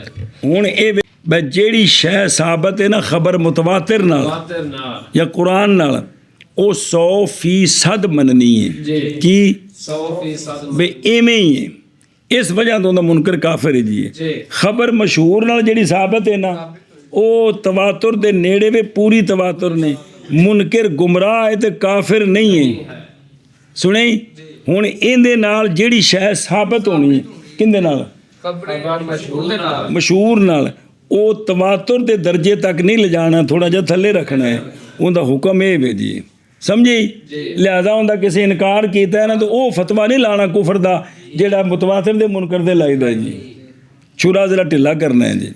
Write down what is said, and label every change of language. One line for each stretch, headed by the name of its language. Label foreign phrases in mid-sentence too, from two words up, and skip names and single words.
Punjabi: ہوں اے جیڑی شے ثابت ہے نا خبر متواتر نال یا قرآن نال او 100% مننی ہے کی 100% بے ایویں ہی ہے. اس وجہ تو منکر کافر ہے جی. خبر مشہور نال جیڑی ثابت ہے نا او تواتر دے نیڑے وے پوری تواتر نے، منکر گمراہ ہے تے کافر نہیں ہے. سنیں ہن ایندے نال جیڑی شے ثابت ہونی ہے کندے نال خبر مشہور نال ਮਸ਼ਹੂਰ ਨਾਲ ਉਹ ਤਵਾਤਰ ਦੇ ਦਰਜੇ ਤੱਕ ਨਹੀਂ ਲਿਜਾਣਾ, ਥੋੜਾ ਜਿਹਾ ਥੱਲੇ ਰੱਖਣਾ ਹੈ। ਉਹਦਾ ਹੁਕਮ ਇਹ ਵੇ ਜੀ, ਸਮਝੀ? ਲਿਹਾਜ਼ਾ ਹੁੰਦਾ ਕਿਸੇ ਇਨਕਾਰ ਕੀਤਾ ਨਾ ਤਾਂ ਉਹ ਫਤਵਾ ਨਹੀਂ ਲਾਣਾ ਕੁਫਰ ਦਾ ਜਿਹੜਾ ਮੁਤਵਾਤਰ ਦੇ ਮੁਨਕਰ ਦੇ ਲਾਈਦਾ ਜੀ, ਛੁਰਾ ਜ਼ਰਾ ਢਿੱਲਾ ਕਰਨਾ ਹੈ ਜੀ।